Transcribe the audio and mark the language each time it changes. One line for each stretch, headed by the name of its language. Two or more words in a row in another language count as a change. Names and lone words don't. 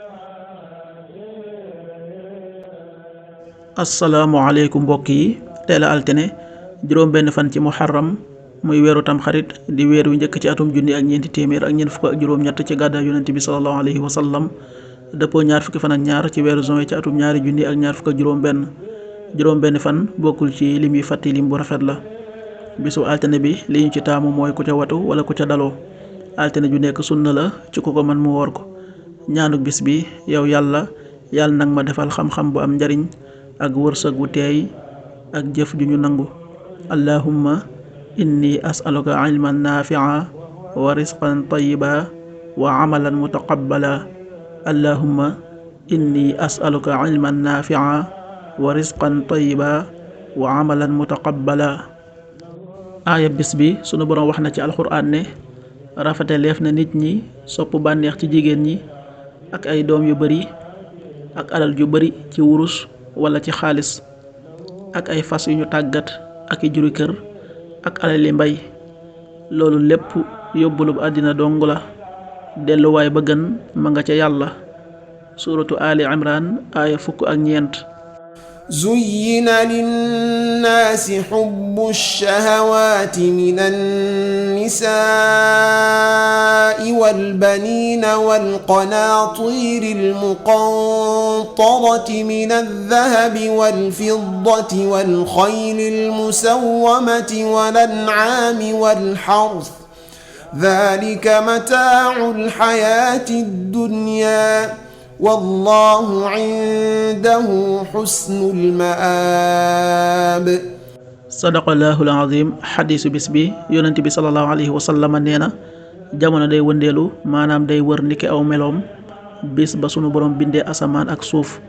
Wolof: asalaamualeykum mbokk yi, teel a altine juróom benn fan ci muharram muy weeru tam xarit di weer wi njëkk ci atum junni ak ñeenti téeméer ak ñeent fukk ak juróom-ñett ci gàddaay yonent bi
Arabic: صلى الله عليه وسلم
Wolof: dëppoo ñaar fukki fan ak ñaar ci weeru juin ci atum ñaari junni ak ñaar fukk ak juróom benn fan bokkul ci lim yi fàtti lim bu rafet la. bisu altine bi li ñu ci taamu mooy ku ca watu wala ku ca daloo. altine ju nekk sunna la ci ku ko man mu woor ko. ñaanuk bis bi yow yàlla nag ma defal xam-xam bu am njariñ ak wërsëg wu teey ak jëf ju ñu nangu.
Arabic: اللهم إني أسألك علما نافعا ورزقا طيبا وعملا متقبلا. اللهم إني أسألك علما نافعا ورزقا طيبا وعملا متقبلا.
Wolof: aaya bis bi sunu boroom wax na ci alxuraan ne rafetaleef na nit ñi sopp bànneex ci jigéen ñi ak ay doom yu bari ak alal ju bari ci wurus wala ci xaalis ak ay fas yu ñu tàggat ak i juri kër ak alali mbay. loolu lépp yóbbulub àddina dong la, delluwaay ba gën ma nga ca yàlla. suuratu ali imran aaya 19.
Arabic: زين للناس حب الشهوات من النساء والبنين والقناطير المقنطرة من الذهب والفضة والخيل المسومة والأنعام والحرث ذلك متاع الحياة الدنيا والله عنده حسن المآب. صدق الله العظيم.
Wolof: xadiisu bis bi yonent bi
Arabic: صلى الله عليه وسلم
Wolof: nee na jamono day wëndeelu, maanaam day wër niki aw meloom bis ba sunu borom bindee asamaan ak suuf.